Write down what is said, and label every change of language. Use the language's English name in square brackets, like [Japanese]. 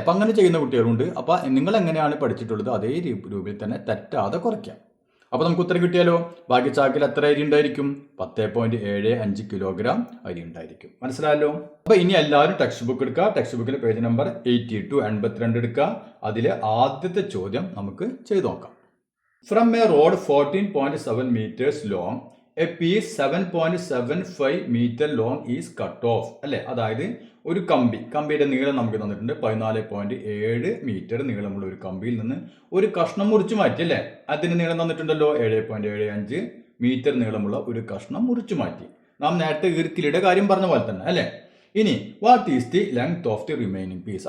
[Malayalam] അപ്പം അങ്ങനെ ചെയ്യുന്ന കുട്ടികളുണ്ട്. അപ്പോൾ നിങ്ങൾ എങ്ങനെയാണ് പഠിച്ചിട്ടുള്ളത് അതേ രൂപയിൽ തന്നെ തെറ്റാതെ കുറയ്ക്കാം. അപ്പോൾ നമുക്ക് ഉത്തരം കിട്ടിയാലോ? ബാക്കി ചാക്കിൽ എത്ര അരി ഉണ്ടായിരിക്കും? 10.75 കിലോഗ്രാം അരി ഉണ്ടായിരിക്കും. മനസ്സിലായല്ലോ? അപ്പോൾ ഇനി എല്ലാവരും ടെക്സ്റ്റ് ബുക്ക് എടുക്കുക. ടെക്സ്റ്റ് ബുക്കിൽ പേജ് നമ്പർ 82 82 എടുക്കുക. അതിലെ ആദ്യത്തെ ചോദ്യം നമുക്ക് ചെയ്തു നോക്കാം. [English] from a rod 14.7 meters long, a piece 7.75 meter long is cut off [Malayalam] അല്ലേ? അതായത് ഒരു കമ്പിയുടെ നീളം നമുക്ക് തന്നിട്ടുണ്ട്. 14.7 മീറ്റർ നീളമുള്ള ഒരു കമ്പിയിൽ നിന്ന് ഒരു കഷ്ണം മുറിച്ചു മാറ്റി അല്ലേ? അതിന് നീളം തന്നിട്ടുണ്ടല്ലോ 7.75 മീറ്റർ നീളമുള്ള ഒരു കഷ്ണം മുറിച്ചു മാറ്റി. നാം നേരത്തെ ഈർക്കിലിയുടെ കാര്യം പറഞ്ഞ പോലെ തന്നെ അല്ലേ? ഇനി [English] What is the length of the remaining piece?